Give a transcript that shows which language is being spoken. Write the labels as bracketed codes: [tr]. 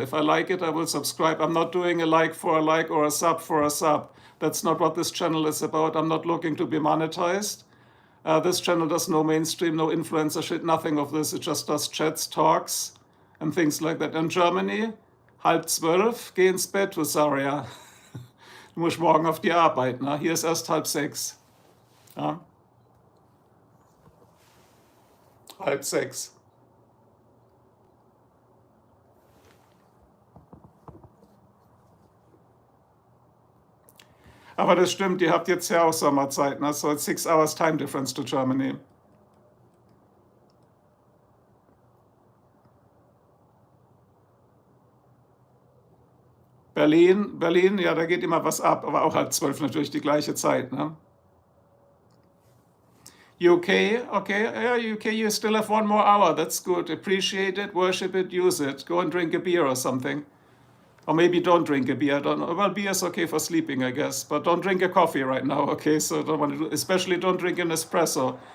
[en] If I like it, I will subscribe. I'm not doing a like for a like or a sub for a sub. That's not what this channel is about. I'm not looking to be monetized. This channel does no mainstream, no influencer shit, nothing of this. It just does chats, talks, and things like that. In Germany, [de] 11:30, geh ins Bett, Rosaria. Du musst morgen auf die Arbeit, ne? Hier ist erst 5:30. Ja? 5:30. Aber das stimmt, ihr habt jetzt ja auch Sommerzeit, ne? [en] So it's 6 hours time difference to Germany. [de] Berlin, ja, da geht immer was ab, aber auch 11:30 natürlich die gleiche Zeit, ne? [en] UK, okay, yeah, UK, you still have 1 more hour, that's good. Appreciate it, worship it, use it. Go and drink a beer or something. Or maybe don't drink a beer. I don't know. Well, beer is okay for sleeping, I guess. But don't drink a coffee right now, okay? So don't want to do, especially don't drink an espresso.